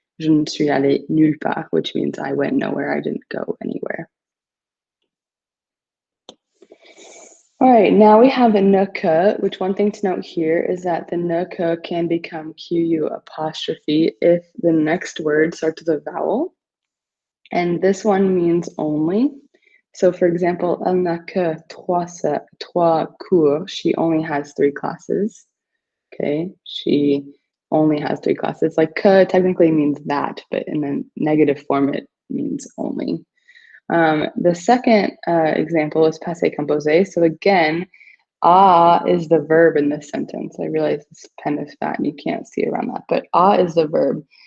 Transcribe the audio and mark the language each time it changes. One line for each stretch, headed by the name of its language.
French: Je ne suis allé nulle part,
English: which means I went nowhere. I didn't go anywhere. All right, now we have the ne que, which one thing to note here is that the ne que can become QU apostrophe if the next word starts with a vowel. And this one means only. So for example,
French: elle n'a que trois cours.
English: She only has 3 classes. Okay, she only has 3 classes. Like que technically means that, but in the negative form, it means only. The second example is passé composé. So again, is the verb in this sentence. I realize this pen is fat and you can't see around that, but is the verb.